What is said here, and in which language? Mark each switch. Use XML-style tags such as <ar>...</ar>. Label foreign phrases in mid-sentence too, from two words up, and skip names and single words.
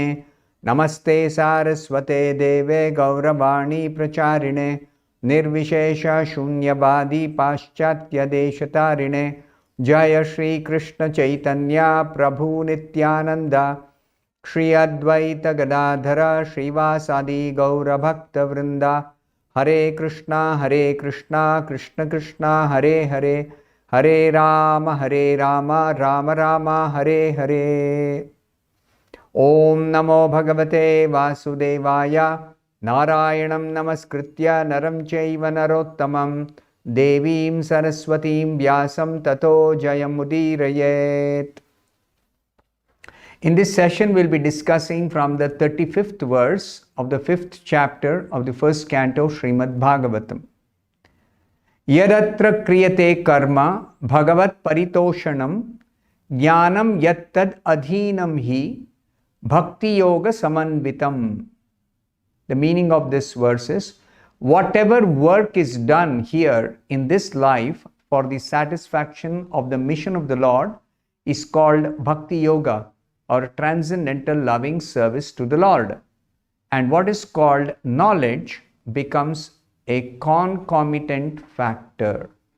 <sa>नमस्ते सारस्वते देवे गौरवाणी प्रचारिणे निर्विशेषशून्यवादी पाश्चात्यदेशतारिणे। जय श्री कृष्ण चैतन्य प्रभु नित्यानंद श्री अद्वैत गदाधर श्रीवासादि गौरभक्त वृंदा। हरे कृष्णा कृष्ण कृष्णा हरे हरे, हरे राम राम राम हरे हरे। ओम नमो भगवते वासुदेवाय। नारायणं नमस्कृत्य नरं चैव नरोत्तमं देवीं सरस्वतीं व्यासं ततो जयमुदीरयेत्।</sa> <en>In this session, we'll be discussing from the 35th verse of the 5th chapter of the first canto Srimad Bhagavatam.</en> <sa>यदत्र क्रियते कर्म भगवत्परितोषणम् ज्ञानं यत्तदधीनं हि भक्तियोगसमन्वितम्.</sa> <en>The meaning of this verse is, whatever work is done here in this life for the satisfaction of the mission of the Lord is called</en> <sa>भक्ति योग,</sa> <en>or transcendental loving service to the Lord. And what is called knowledge becomes a concomitant factor.</en>